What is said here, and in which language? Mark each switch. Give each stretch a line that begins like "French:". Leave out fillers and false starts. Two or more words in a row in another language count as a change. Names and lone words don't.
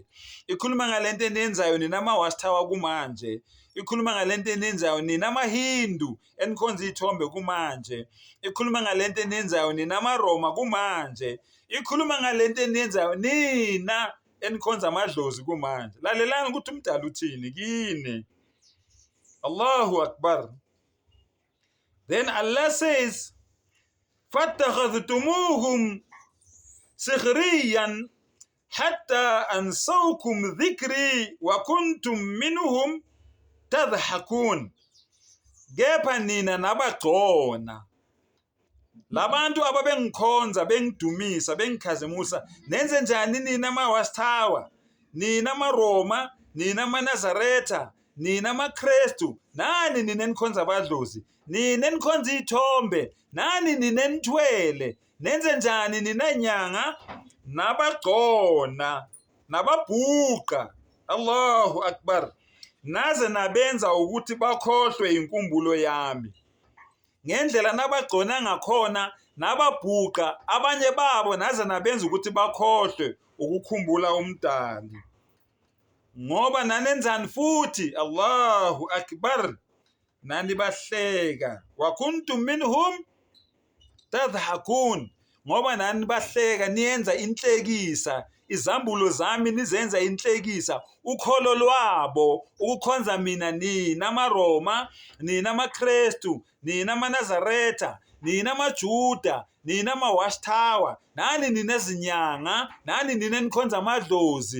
Zulu: Ikhuluma ngalento eniyenzayo nina amaWastawa kumanje. Ikhuluma ngalento eniyenzayo nina amaHindu enikhonza izithombe kumanje. Ikhuluma ngalento eniyenzayo nina amaRoma kumanje. Ikhuluma ngalento eniyenzayo nina enikhonza amadlozi kumanje. Lalelani ukuthi umdali uthini kini.
Arabic: Allahu akbar.
English: Then Allah says,
Arabic: فَاتَّخَذْتُمُوهُمْ سِخْرِيًّا حَتَّى أَنْسَوْكُمْ ذِكْرِي وَكُنْتُمْ مِنْهُمْ تَضْحَكُونَ.
Zulu: Kepha nina nabagcona. Labantu ababengikhonza, bengidumisa, bengikhazimusa, nenze njani nina amaWastawa, nina amaRoma, nina amaNazaretha, nina amaKristu, nani nina enikhonza abadlozi, nina enikhonza izithombe, nani nina enithwele, nenze njani nina inyanga, nabagcona, nababhuqa.
Arabic: الله أكبر.
Zulu: Naze nabenza ukuthi bakhohlwe inkumbulo yami. ngendlela nabagcona ngakhona nababhuqa abanye babo naze nabenza ukuthi bakhohlwe ukukhumbula umdali. Ngoba nanenzani futhi
Arabic: الله أكبر
Zulu: nani bahleka
Arabic: وكنتم منهم
Zulu: tadhakun, ngoba nani bahleka niyenza inhlekisa, izambulo zami nizenza inhlekisa, ukholo lwabo ukukhonza mina nina amaRoma, nina amaKristu, nina amaNazaretha, nina amaJuda, nina amawashtawa, nani ninezinyanga, nani nina nikhonza amadlozi.